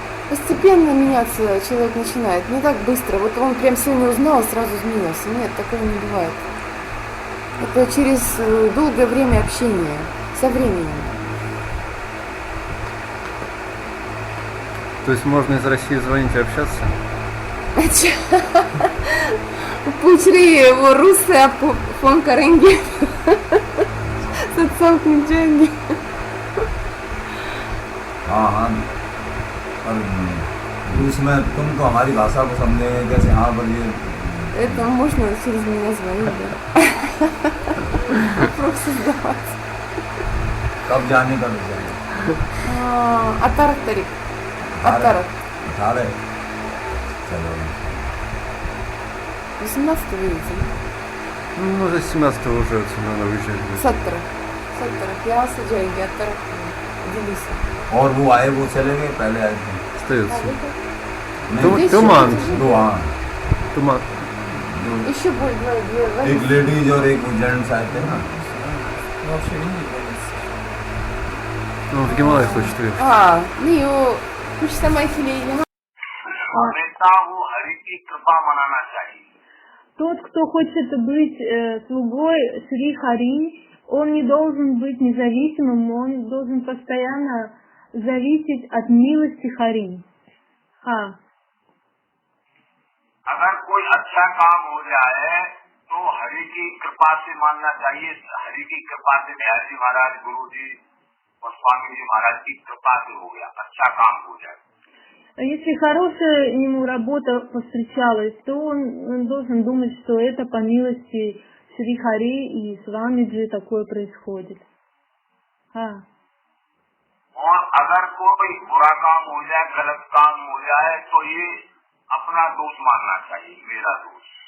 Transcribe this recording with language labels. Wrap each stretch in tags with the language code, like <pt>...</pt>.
<ru>Постепенно меняться человек начинает, не так быстро. Вот он прям сегодня узнал, сразу изменился. Нет, такого не бывает. Это через долгое время общения, со временем. То есть можно из России звонить и общаться?</ru> <hi>पूछ रही है वो रूस से आपको फोन करेंगे सत्संग में जाएंगे। हाँ हाँ, और रूस में तुम तो हमारी भाषा को समझेंगे कैसे? हाँ बोलिए।</hi> <ru>Это можно через меня звонить, да? Вопрос задавать.</ru> <hi>कब जाने का विचार है? 18 तारीख. 18. 18? चलो,</hi> <ru>18 видите? Ну, уже 17 уже отсюда надо выезжать будет.</ru> <hi>17 यहाँ से जाएंगे 18 दिल्ली से. और वो आए, वो चले गए, पहले आए थे।</hi> <ru>Остается.</ru> <hi>नहीं,</hi> <ru>Туман.</ru> <hi>दो, हाँ,</hi> <ru>Туман. Еще будет два.</ru> <hi>एक लेडीज और एक जेंट्स आए थे ना।</hi> <ru>Он в Гималаях хочет уехать.</ru> <hi>नहीं वो कुछ समय के लिए यहाँ. हमेशा वो हरि की कृपा मनाना चाहिए।</hi> <ru>Тот, кто хочет быть слугой Шри Хари, он не должен быть независимым, он должен постоянно зависеть от милости Хари.</ru> <hi>अगर कोई अच्छा काम हो जाए तो हरि की कृपा से मानना चाहिए। हरि की कृपा से बिहारी जी महाराज, गुरु जी और स्वामी जी महाराज की कृपा से हो गया, अच्छा काम हो जाए।</hi> <ru>Если хорошая ему работа повстречалась, то он должен думать, что это по милости Шри Хари и Свамиджи такое происходит.</ru> <hi>और अगर कोई बुरा काम हो जाए, गलत काम हो जाए तो ये अपना दोष मानना चाहिए, मेरा दोष।</hi>